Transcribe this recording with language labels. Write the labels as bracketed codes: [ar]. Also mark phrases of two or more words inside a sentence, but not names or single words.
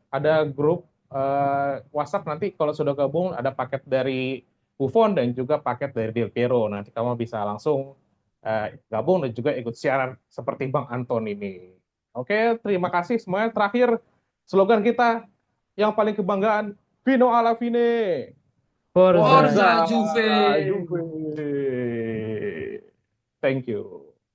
[id] Ada grup WhatsApp nanti kalau sudah gabung ada paket dari Buffon dan juga paket dari Del Piero. Nanti kamu bisa langsung gabung dan juga ikut siaran seperti Bang Anton ini. Oke, terima kasih semuanya. Terakhir, slogan kita yang paling kebanggaan, [it] Vino alla fine. Forza. Forza Forza Juve. Juve. [en] Thank you.